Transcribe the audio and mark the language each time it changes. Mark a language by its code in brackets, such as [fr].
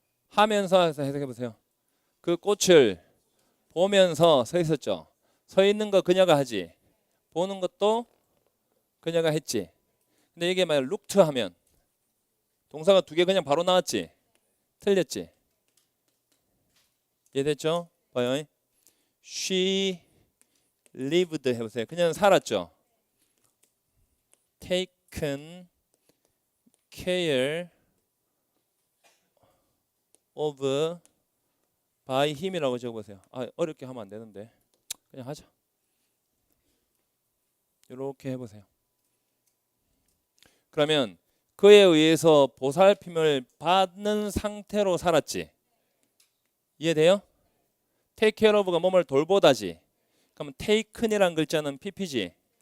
[ko] 하면서 해석해 보세요. 그 꽃을 보면서 서 있었죠. 서 있는 거 그녀가 하지. 보는 것도 그녀가 했지. 근데 이게 만약 looked 하면 동사가 두 개 그냥 바로 나왔지. 틀렸지. 이해됐죠? 봐요. [en] She lived [ko] 해보세요. 그녀는 살았죠. [en] Taken care of by him이라고 [ko] 적어보세요. 어렵게 하면 안 되는데 그냥 하자. 이렇게 해보세요. 그러면 그에 의해서 보살핌을 받는 상태로 살았지. 이해돼요? [en] take care of [ko] 가 뭐뭘 돌보다지. 그러면 taken이란 글자는 pp지.